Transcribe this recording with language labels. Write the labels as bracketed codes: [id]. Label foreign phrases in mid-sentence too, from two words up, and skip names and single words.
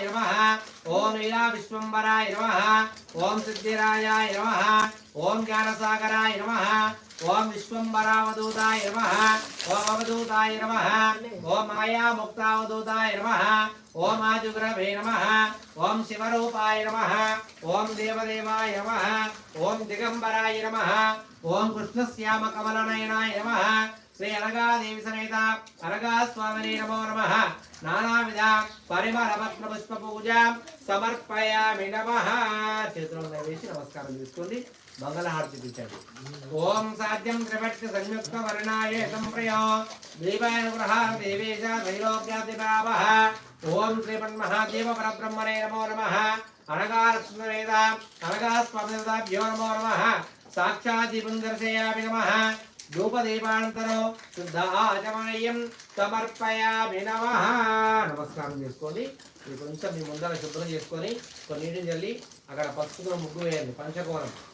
[sa] నమః ఓం లీలా విశ్వంబరాయ నమః ఓం సిద్ధిరాజాయ నమః ఓం జ్ఞానసాగరాయ నమః ओम विश्वंबरावधूताय नमः ओम अवधूताय नमः ओम मायामुक्तावधूताय नमः ओम आजुग्रवे नमः ओम शिवरूपाय नमः ओम देवदेवाय नमः ओम दिगंबराय नमः ओम कृष्णश्यामकमलनयनाय नमः श्री अनगादेवी समेत अनगास्वामिने नमो नमः नानाविध परिमलपत्र पुष्प पूजा समर्पयामि [te] नमः చేతులను వేసి నమస్కారం చేసుకోండి మంగళహారతి ఇచ్చాడు [sa] ఓం సాధ్యం త్రిపక్ష సంయుక్త వర్ణాయ సంప్రయో దీపానుగ్రహార దేవేశ త్రైలోక్యాదిభావః ఓం శ్రీమన్మహాదేవ పరబ్రహ్మణే నమో నమః అనగాలక్ష్మీవేద అనగాస్వామిదేవతాభ్యో నమో నమః సాక్షాత్ దీపం దర్శయామి నమః ధూపదీపానంతరో శుద్ధ ఆచమనీయం సమర్పయామి నమః [te] నమస్కారం చేసుకోండి కొంచెం మీ ముందర శుభ్రం చేసుకొని కొన్ని నీటిని చల్లి అక్కడ పసుపుతో ముగ్గు వేయండి పంచకోణం